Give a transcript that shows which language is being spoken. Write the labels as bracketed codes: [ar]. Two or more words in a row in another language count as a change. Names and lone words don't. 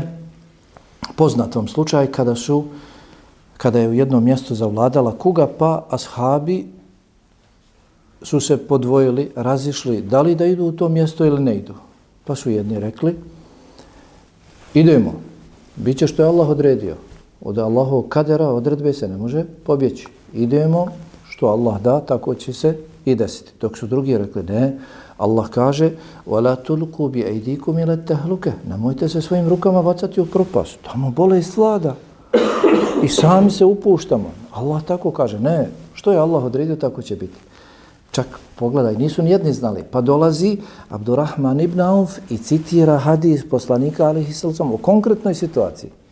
[bs] Poznatom slučaju kada je u jednom mjestu zavladala kuga, pa ashabi su se podvojili, razišli, da li da idu u to mjesto ili ne idu. Pa su jedni rekli, idemo, bit će što je Allah odredio. Od Allahovog kadera odredbe se ne može pobjeći. Idemo, što Allah da, tako će se i desiti. Dok su drugi rekli, ne, Allah kaže, [ar] وَلَا تُلْقُوا بِأَيْدِيكُمْ إِلَى التَّهْلُكَ. [bs] Nemojte se svojim rukama bacati u propast. Tamo bolest vlada. I sami se upuštamo. Allah tako kaže, ne, što je Allah odredio, tako će biti. Čak, pogledaj, nisu nijedni znali. Pa dolazi Abdurrahman ibn Auf i citira hadis poslanika [ar] عليه سلام [bs] o konkretnoj situaciji.